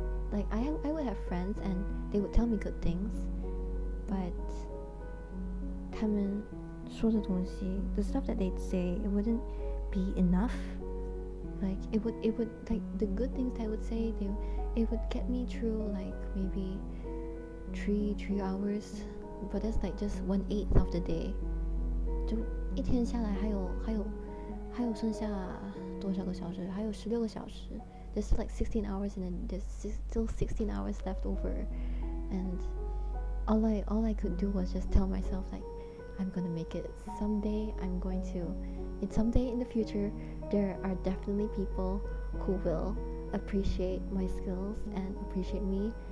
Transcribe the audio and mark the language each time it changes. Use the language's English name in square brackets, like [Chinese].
[English] Like I would have friends and they would tell me good things, but [Chinese] 他们说的东西, [English] the stuff that they'd say, it wouldn't be enough. Like it would like the good things that I would say, it would get me through like maybe 3 hours, but that's like just 1/8 of the day. [Chinese] 就一天下来还有剩下多少个小时？还有16个小时。 [English] There's like 16 hours, and then there's still 16 hours left over, and all I could do was just tell myself like, I'm gonna make it someday. Someday in the future, there are definitely people who will appreciate my skills and appreciate me,